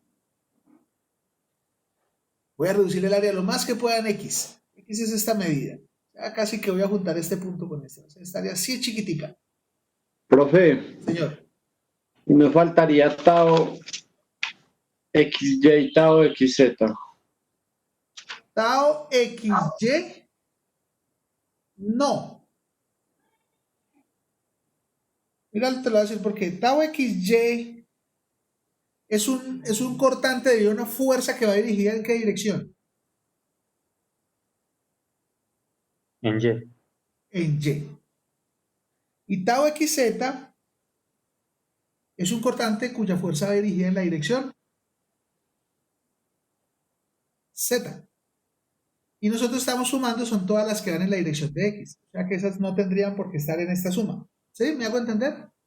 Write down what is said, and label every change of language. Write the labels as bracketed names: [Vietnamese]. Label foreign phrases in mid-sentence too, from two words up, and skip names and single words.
[Spanish] Voy a reducir el área lo más que pueda en x. X es esta medida. Ya casi que voy a juntar este punto con este. O sea, esta área así chiquitica. Profe, Señor. me faltaría tau xy y tau xz. Tau xy. No. Mira, te lo voy a decir porque tau xy es un cortante debido a una fuerza que va dirigida en qué dirección. En Y. En y. Y tau xz es un cortante cuya fuerza va dirigida en la dirección z. Y nosotros estamos sumando, son todas las que van en la dirección de x. O sea que esas no tendrían por qué estar en esta suma. ¿Sí? ¿Me hago entender?